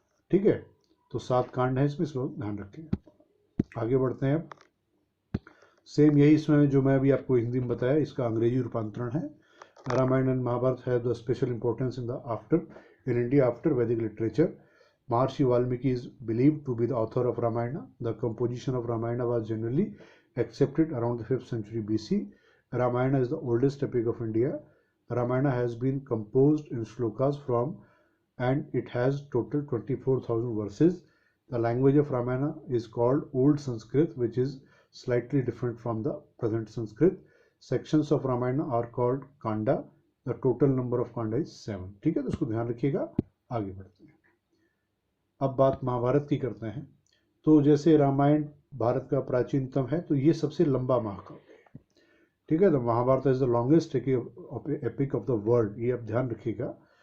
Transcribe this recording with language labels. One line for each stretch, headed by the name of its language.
Hindi: ठीक है, तो 7 कांड है इसमें, इसको ध्यान रखिएगा। आगे बढ़ते हैं। सेम यही इसमें जो मैं अभी आपको हिंदी में बताया, इसका अंग्रेजी रूपांतरण है।
English: Ramayana and Mahabharata have the special importance in India after Vedic literature. Maharshi Valmiki is believed to be the author of Ramayana. The composition of Ramayana was generally accepted around the 5th century BC. Ramayana is the oldest epic of India. Ramayana has been composed in shlokas and it has total 24,000 verses. The language of Ramayana is called Old Sanskrit, which is slightly different from the present Sanskrit. Sections of Ramayana are called Kanda. The total number of Kanda is 7.
Hindi: ठीक है, तो उसको ध्यान रखिएगा। आगे बढ़ते हैं। अब बात महाभारत की करते हैं। तो जैसे रामायण भारत का प्राचीनतम है, तो ये सबसे लंबा महाकाव्य है। ठीक है, तो
English: Mahabharata is the longest epic of the world,
Hindi: ये आप ध्यान रखिएगा।